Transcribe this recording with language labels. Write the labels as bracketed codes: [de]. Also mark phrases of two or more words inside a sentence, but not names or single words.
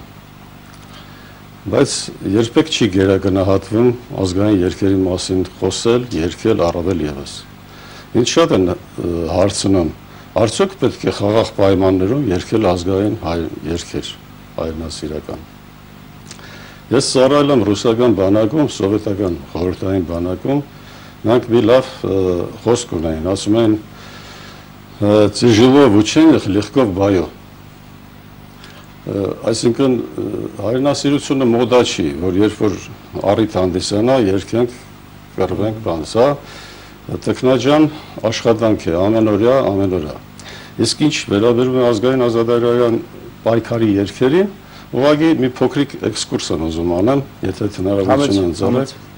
[hy] Բայց երբեք չի գերակնահատվում ազգային երգերի մասին խոսել, երգել առավել եւս։ Ինձ շատ են հարցնում, արդյոք պետք է խաղաղ պայմաններում երգել ազգային երգեր, հայրենասիրական։ Ես ծառայել եմ ռուսական բանակում, սովետական խորհրդային բանակում, նրանք մի լավ խոսք ունեին, ասում են [ru] «Тяжело в учениях, легко в бою». [hy] Այսինքն հայրենասիրությունը մոդա չի, որ երբ որ առիթ հանդիսանա, երգենք, կռվենք, բան, սա տեխնաջան աշխատանք է, ամենօրյա։ Իսկ ինչ վերաբերում է ազգային ազատագրական պայքարի երգերին, ուղղակի մի փոքրիկ էքսկուրս եմ ուզում անեմ, եթե հնարավորություն ընձեռեք։